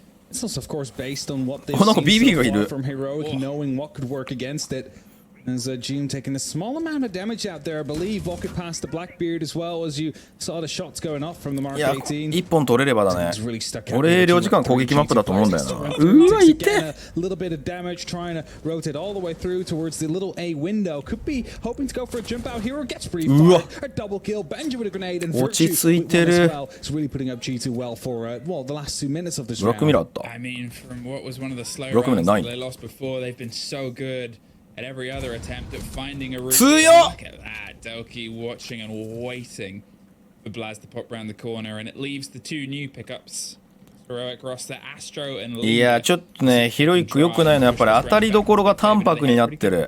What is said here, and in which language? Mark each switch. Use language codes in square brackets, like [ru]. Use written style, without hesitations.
[en] It's also, of course, based on what they've [ja] なんか BB がいる。 [en] from Heroic, knowing what could work against it. As June taking a small amount of damage out there, I believe walking past the Blackbeard as well as you saw the shots going off from the Mark 18. [ja] 一本取れればだね。俺領事館攻撃マップだと思うんだよな。うわ痛い。 [en] A little bit of damage trying to rotate all the way through towards the little A window. Could be hoping to go for a jump out. Hero gets free fire. A double kill. Benji with a grenade and Virtue with one as well. It's really putting up G2 well for well the last 2 minutes of this round. I mean, from what was one of the slow rounds that they lost before, they've been so good at every other attempt at finding a route. Look at that. Delki watching and waiting for Blaz to pop round the corner, and it leaves the 2 new pickups. Heroic roster, Astro and [ja] いやちょっとね、ヒロイック良くないのやっぱり当たりどころが淡白になってる。